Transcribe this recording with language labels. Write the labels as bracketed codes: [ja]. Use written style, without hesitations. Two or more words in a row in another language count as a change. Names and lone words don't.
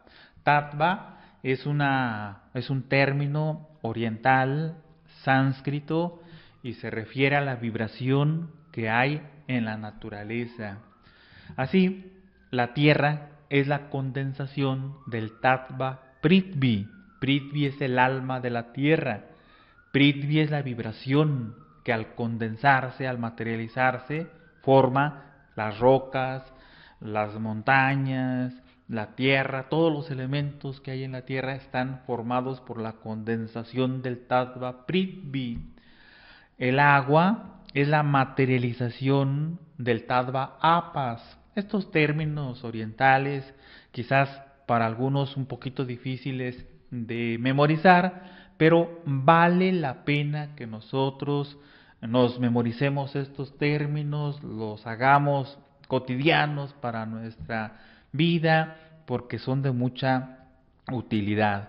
[es] Tattva es un término oriental, sánscrito, y se refiere a la vibración que hay en la naturaleza. Así, la Tierra es la condensación del [sa] tattva prithvi. [es] Prithvi es el alma de la Tierra. Prithvi es la vibración que al condensarse, al materializarse, forma las rocas, las montañas, la tierra. Todos los elementos que hay en la tierra están formados por la condensación del [sa] tattva prithvi. [es] El agua es la materialización del [sa] tattva apas. [es] Estos términos orientales, quizás para algunos un poquito difíciles de memorizar, pero vale la pena que nosotros nos memoricemos estos términos, los hagamos cotidianos para nuestra vida, porque son de mucha utilidad.